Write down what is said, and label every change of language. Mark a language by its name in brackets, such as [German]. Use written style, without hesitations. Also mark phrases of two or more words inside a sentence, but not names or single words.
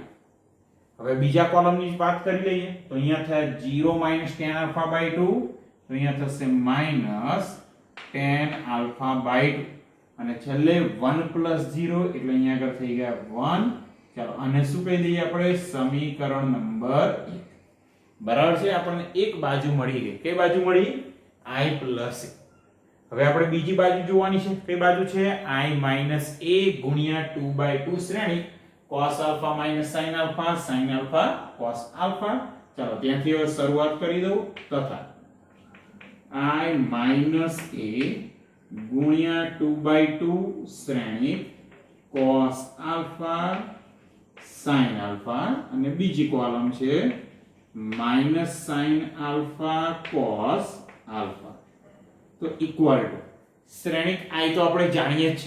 [Gujarati] હવે બીજા કોલમની વાત કરી લઈએ તો અહીંયા થાય [English] 0 - tan alpha by 2 [Gujarati] તો અહીંયા થશે [English] -tan alpha by 2 [Gujarati] અને છેલ્લે 1 + 0 એટલે અહીંયા આગળ થઈ ગયા 1. ચાલો આને શું કહી દઈએ આપણે સમીકરણ નંબર 1. બરાબર છે. આપણને એક બાજુ મળી ગઈ. કઈ બાજુ મળી? [English] i plus a. [Gujarati] હવે આપણે બીજી બાજુ જોવાની છે. કઈ બાજુ છે? [English] i minus a [Gujarati] ગુણ્યા 2/2 શ્રેણિક [English] cos alpha minus sin alpha sin alpha cos alpha. [Gujarati] ચાલો ત્યાંથી હવે શરૂઆત કરી દઉં. તથા [English] i minus a [Gujarati] ગુણ્યા 2/2 શ્રેણિક [English] cos alpha sin alpha [Gujarati] અને બીજી કોલમ છે [English] -sin alpha cos alpha. [Gujarati] તો [English] equal to [Gujarati] શ્રેણિક i તો આપણે જાણીએ જ છે.